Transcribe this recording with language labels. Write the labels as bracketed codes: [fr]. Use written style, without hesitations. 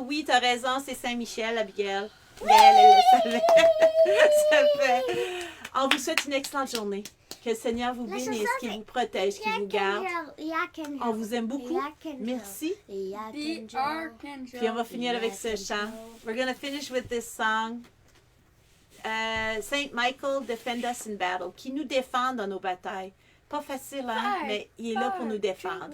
[fr] Oui, tu as raison, c'est Saint-Michel, Abigail. Elle le savait. Ça fait. On vous souhaite une excellente journée. Que le Seigneur vous bénisse, qu'il vous protège, qu'il vous garde. On vous aime beaucoup. Merci. [en] The Archangel. [fr] Puis on va finir avec ce chant. [en] We're going to finish with this song. Saint Michael, defend us in battle. [fr] Qui nous défend dans nos batailles. Pas facile, hein? Mais il est là pour nous défendre.